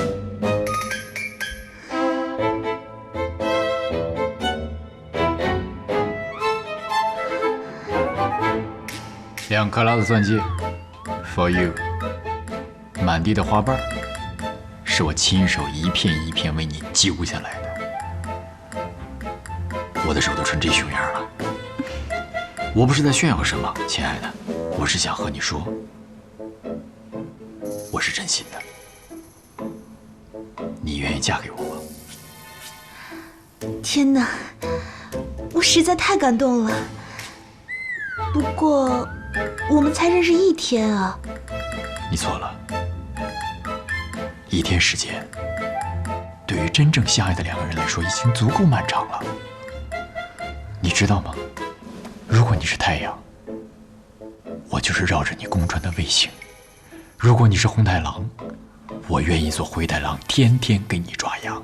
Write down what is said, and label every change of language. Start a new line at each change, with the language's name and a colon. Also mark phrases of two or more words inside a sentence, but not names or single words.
Chinese: ？2 克拉的鑽戒 ，
English: for you。
Chinese: 滿地的花瓣，是我親手一片一片為你揪下來的。我的手都成這熊樣了。我不是在炫耀什麼，親愛的，我是想和你說，我是真心的。你願意嫁給我嗎？天哪，我實在太感動了。不過，我們才認識1天啊。你錯了，1天時間，對於真正相愛的2個人來說，已經足夠漫長了。你知道嗎？如果你是太陽，我就是繞着你公轉的衛星；如果你是紅太狼，我願意做灰太狼，天天給你抓羊。